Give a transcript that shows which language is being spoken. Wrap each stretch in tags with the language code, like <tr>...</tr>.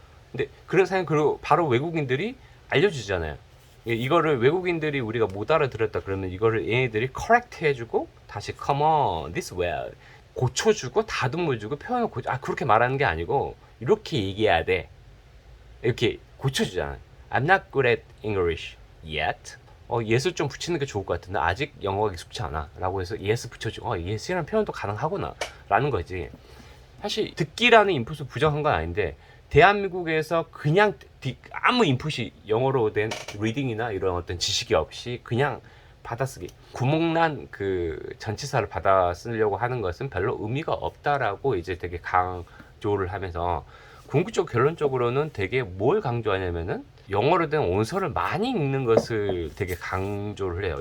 <ko>근데 그런 상황 그리고 바로 외국인들이 알려주잖아요. 이거를 외국인들이 우리가 못 알아들었다 그러면 이거를 얘네들이</ko> <en>correct</en> <ko>해주고 다시</ko> <en>come on this way</en> <ko>고쳐주고 다듬어주고 표현을 그렇게 말하는 게 아니고 이렇게 얘기해야 돼 이렇게 고쳐주잖아.</ko> <en>I'm not good at English yet.</en> <ko>yes를 좀 붙이는 게 좋을 것 같은데 아직 영어가 익숙치 않아 라고 해서 yes 붙여주고 yes라는 표현도 가능하구나 라는 거지. 사실 듣기라는 인풋을 부정한 건 아닌데 대한민국에서 그냥 아무 인풋이 영어로 된 리딩이나 이런 어떤 지식이 없이 그냥 받아쓰기 구멍난 그 전치사를 받아 쓰려고 하는 것은 별로 의미가 없다라고 이제 되게 강조를 하면서 궁극적 결론적으로는 되게 뭘 강조하냐면은 영어로 된 원서를 많이 읽는 것을 되게 강조를 해요.</ko>